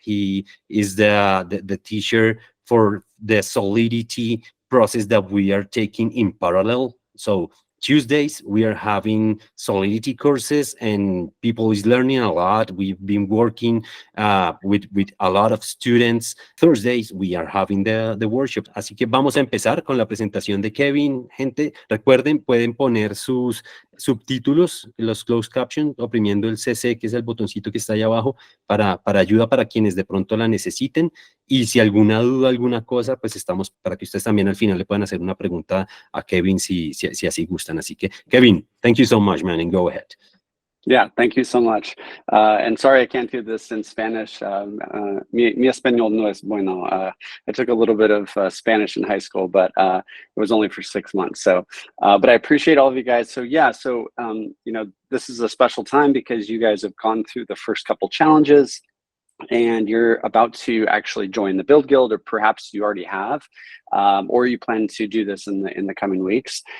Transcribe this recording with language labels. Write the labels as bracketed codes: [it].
[en] He is the teacher for the Solidity process that we are taking in parallel. So Tuesdays, we are having Solidity courses and people is learning a lot. We've been working with a lot of students. Thursdays, we are having the workshop. [es] Así que vamos a empezar con la presentación de Kevin. Gente, recuerden, pueden poner sus subtítulos, los closed captions, oprimiendo el CC, que es el botoncito que está ahí abajo, para ayuda para quienes de pronto la necesiten. Y si alguna duda, alguna cosa, pues estamos para que ustedes también al final le puedan hacer una pregunta a Kevin si así gustan. Así que, [en] Kevin, thank you so much, man, and go ahead. Yeah, thank you so much. And sorry I can't do this in Spanish. [es] Mi español no es bueno. [en] I took a little bit of Spanish in high school, but it was only for 6 months. So, but I appreciate all of you guys. So yeah, you know, this is a special time because you guys have gone through the first couple challenges and you're about to actually join the Buidl Guidl, or perhaps you already have, or you plan to do this in the coming weeks.